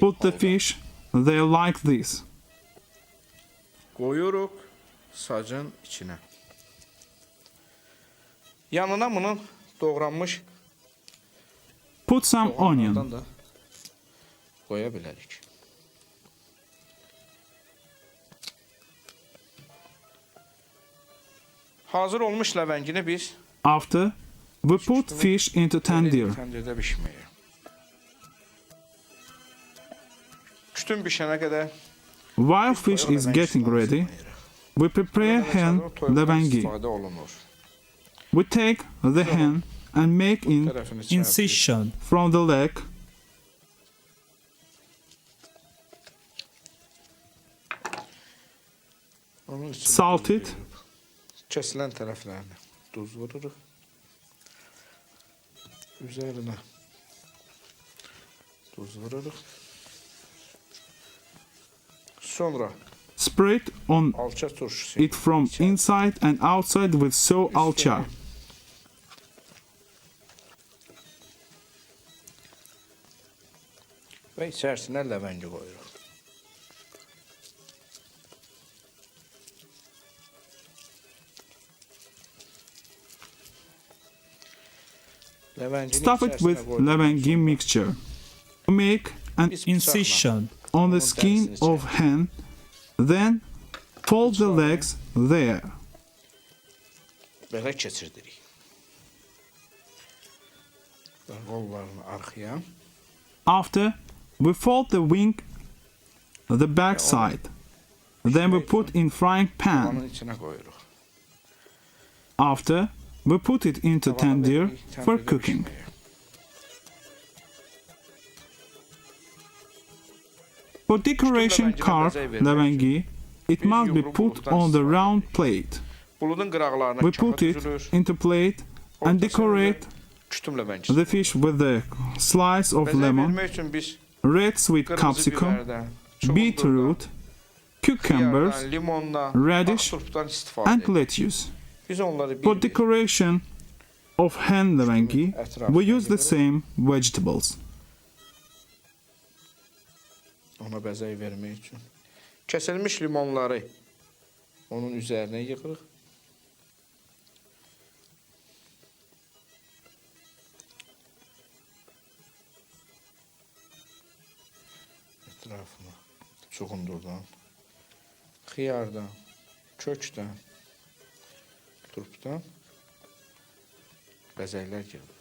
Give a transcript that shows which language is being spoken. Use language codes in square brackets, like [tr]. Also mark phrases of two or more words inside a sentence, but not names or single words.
[en] Put the fish there like this. [az] qoyuruq sacın içinə. Yanına bunun doğranmış [en] Put some [az] soğanlardan [en] onion. [az] da qoya bilərik. Hazır olmuş ləvəngini biz [en] After, we put fish into tandoor. [az] təndirdə bişməyə. Kütün bişənə qədər [en] While fish is getting ready, we prepare hen levangi. [az] istifadə olunur. [en] We take the hen and make in [az] Tərəfini çərpirik. [en] Incision. from the leg. [az] Onun içinə [en] Salt [az] duz [en] it. [az] qoyuruq. Kəsilən tərəflərini duz vururuq. Üzərinə duz vururuq. Sonra [en] Spread on [az] alça turşusu [en] it from inside and outside with soy alcha. [az] və içərisinə ləvəngi qoyuruq. Ləvəngini [en] Stuff it with [az] içərisinə qoyduq. [en] levangi mixture. Make an [az] Biz bıçaqla [en] Incision. on the [az] Onun [en] skin [az] dərisini [en] of hen, then fold the legs there. [az] belə keçirdirik. Və qollarını arxaya. [en] After, we fold the wing, the back side. Then we put in frying pan. [az] Onun içinə qoyuruq. [en] After, we put it into [az] Tavana [en] tandoor [az] veririk, [en] for [az] təndirdə [en] cooking. [az] bişməyə. [en] For decoration levangi carved [az] bəzək vermək [en] levangi, it [az] biz [en] must be [az] yumru [en] put [az] buluddan [en] on the [az] istifadə [en] round [az] edirik. [en] plate. [az] Buludun qıraqlarına [en] We [az] kafa [en] put it [az] düzülür. [en] into plate and decorate [az] Kütüm ləvəngisi. [en] the fish with the slice of [az] Bəzək [en] lemon, [az] vermək üçün biz [en] red sweet [az] qırmızı [en] capsicum, [az] biberdən, [en] beetroot, cucumbers, [az] xiyardan, limondan, [en] radish, [az] ağ turpdan istifadə [en] and [az] edirik. [en] lettuce. [az] Biz onları [en] For [az] bir [en] decoration of hen levangi, we use the same vegetables. [az] ona bəzək vermək üçün. Kəsilmiş limonları onun üzərinə yığırıq. Ətrafına çuğundurdan, xiyardan, kökdən, turpdan bəzəklər yığılır.